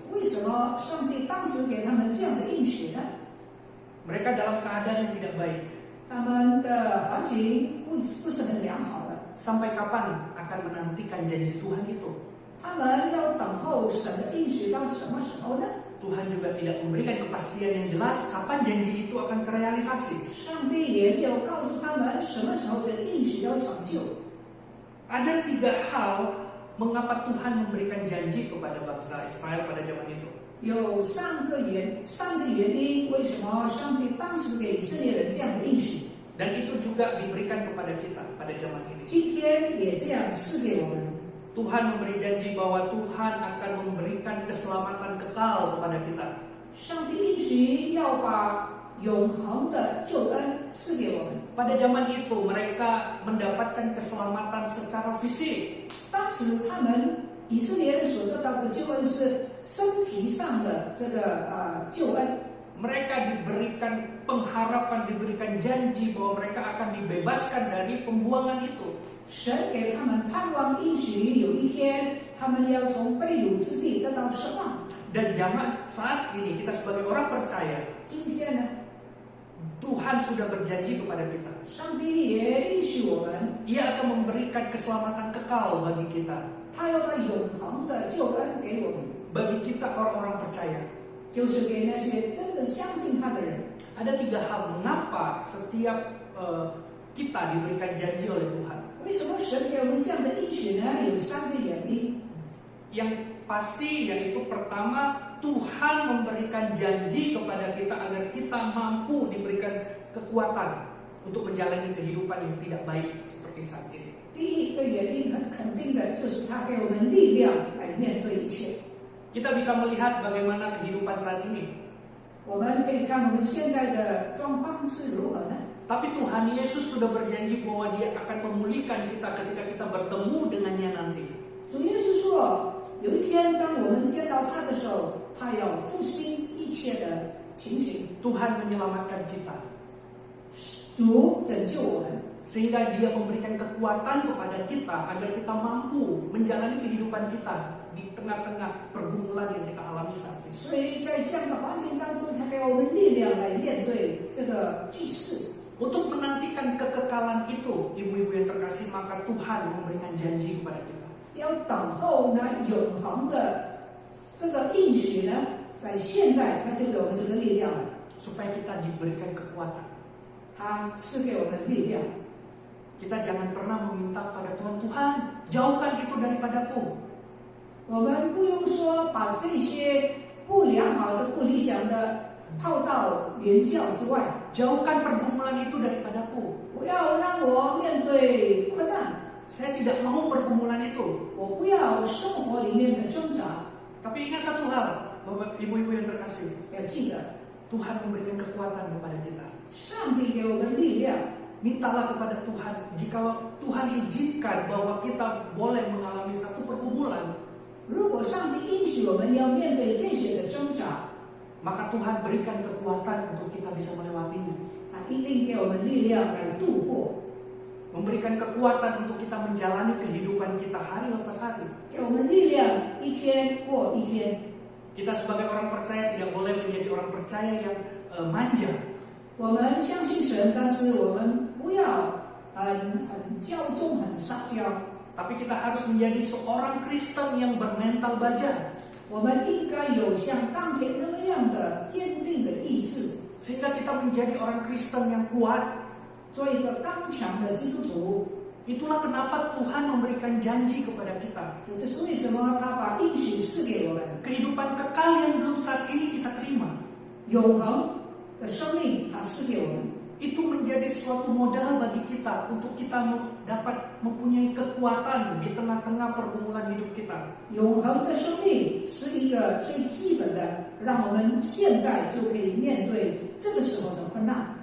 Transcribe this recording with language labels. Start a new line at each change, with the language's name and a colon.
Chinese: 为什么上帝当时给他们这样的应许呢？
Indonesian: Mereka dalam keadaan yang tidak baik.
Chinese: 他们的环境不是很良好的，
Indonesian: Sampai kapan akan menantikan janji Tuhan itu?
Chinese: 他们要等候神的应许到什么时候呢？
Indonesian: Tuhan juga tidak memberikan kepastian yang jelas kapan janji itu akan terrealisasi.
Chinese: 上帝也没有告诉他们什么时候这应许要成就。
Indonesian: Ada 3 hal mengapa Tuhan memberikan janji kepada bangsa Israel pada zaman itu.
Chinese: 有3个原因，为什么上帝当时给以色列人这样的应许？
Indonesian: Dan itu juga diberikan kepada kita pada zaman ini.
Chinese: 今天也这样赐给我们。
Indonesian: Tuhan memberi janji bahwa Tuhan akan memberikan keselamatan kekal kepada kita.
Chinese: 上帝应许要把永恒的救恩赐给我们。
Indonesian: Pada zaman itu mereka mendapatkan keselamatan secara fisik.
Chinese: 当时他们以色列人所得到的救恩是身体上的这个救恩。
Indonesian: Mereka diberikan pengharapan, diberikan janji bahwa mereka akan dibebaskan dari pembuangan itu.
Chinese: 神给他们盼望应许，有一天他们要从被掳之地得到释放。
Indonesian: Dan saat ini kita sebagai orang percaya,
Chinese: 今天呢，
Indonesian: Tuhan sudah berjanji kepada kita.
Chinese: 上帝也应许我们，
Indonesian: Ia akan memberikan keselamatan kekal bagi kita.
Chinese: 他要把永恒的救恩给我们，
Indonesian: Bagi kita orang-orang percaya.
Chinese: 就是给那些真的相信他的人。
Indonesian: Ada 3 hal mengapa setiap kita diberikan janji oleh Tuhan.
Chinese: 为什么神给我们这样的应许呢？有3个原因。
Indonesian: Yang pasti yaitu pertama, Tuhan memberikan janji kepada kita agar kita mampu diberikan kekuatan untuk menjalani kehidupan yang tidak baik seperti saat ini.
Chinese: 第一个原因很肯定的就是他给我们力量来面对一切。
Indonesian: Kita bisa melihat bagaimana kehidupan saat ini.
Chinese: 我们可以看我们现在的状况是如何呢？
Indonesian: Tapi Tuhan Yesus sudah berjanji bahwa Dia akan memulihkan kita ketika kita bertemu dengannya nanti.
Chinese: 主耶稣说，有一天当我们见到他的时候，他要复兴一切的情形。
Indonesian: Tuhan menyelamatkan kita.
Chinese: 主拯救我们，
Indonesian: Sehingga Dia memberikan kekuatan kepada kita agar kita mampu menjalani kehidupan kita di tengah-tengah pergumulan yang kita alami saat ini.
Chinese: 所以在这样的环境当中，他给我们力量来面对这个局势。
Indonesian: Untuk menantikan kekekalan itu, ibu-ibu yang terkasih, maka Tuhan memberikan janji kepada kita.
Chinese: 要等候呢永恒的这个应许呢，在现在他就给我们这个力量了，
Indonesian: Supaya kita diberikan kekuatan.
Chinese: 他赐给我们力量。
Indonesian: Kita jangan pernah meminta pada Tuhan, Tuhan jauhkan itu daripadaku.
Chinese: 我们不用说把这些不良好的、不理想的抛到原教之外，
Indonesian: Jauhkan pergumulan itu daripadaku.
Chinese: 不要让我面对困难，
Indonesian: Saya tidak mau pergumulan itu.
Chinese: 我不要生活里面的挣扎。
Indonesian: Tapi ingat satu hal, Bapak Ibu-ibu yang terkasih,
Chinese: 要记得，
Indonesian: Tuhan memberikan kekuatan kepada kita.
Chinese: 上帝给我们力量。
Indonesian: Mintalah kepada Tuhan, jikalau Tuhan izinkan bahwa kita boleh mengalami satu pergumulan,
Chinese: 如果上帝应许我们要面对这些的挣扎，
Indonesian: maka Tuhan berikan kekuatan untuk kita bisa melewatinya.
Chinese: 他一定给我们力量来度过，
Indonesian: Memberikan kekuatan untuk kita menjalani kehidupan kita hari lepas hari.
Chinese: 给我们力量一天过一天。
Indonesian: Kita sebagai orang percaya tidak boleh menjadi orang percaya yang manja.
Chinese: 我们相信神，但是我们不要很骄纵、很撒娇。
Indonesian: Tapi kita harus menjadi seorang Kristen yang bermental baja.
Chinese: 我们应该有像钢铁那样的坚定的意志，
Indonesian: Sehingga kita menjadi orang Kristen yang kuat.
Chinese: 做一个刚强的基督徒。
Indonesian: Itulah kenapa Tuhan memberikan janji kepada kita.
Chinese: 这是为什么他把应许赐给我们，
Indonesian: Kehidupan kekal yang belum saat ini kita terima.
Chinese: 永恒的生命，他赐给我们。
Indonesian: Itu menjadi suatu modal bagi kita untuk kita dapat mempunyai kekuatan di tengah-tengah pergumulan hidup kita.
Chinese: 永恒的生命是一个最基本的，让我们现在就可以面对这个时候的困难。